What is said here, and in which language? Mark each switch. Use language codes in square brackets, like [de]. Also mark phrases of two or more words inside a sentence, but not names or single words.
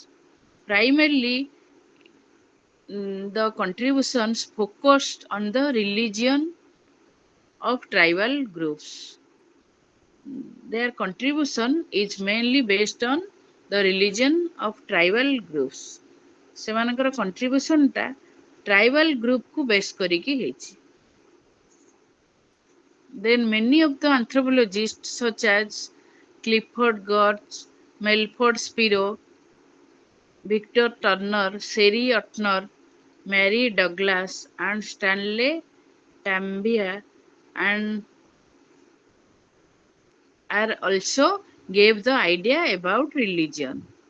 [en] Primarily, the contributions focused on the religion of tribal groups. Their contribution is mainly based on the religion of tribal groups. [or] ସେମାନଙ୍କର [en] contribution tribal group base [or] କରିକି ହେଇଛି. [en] Then many of the anthropologists such as Clifford Geertz, Melford Spiro, Victor Turner, Sherry Utner, Mary Douglas, and Stanley Tambia and are also gave the idea about religion.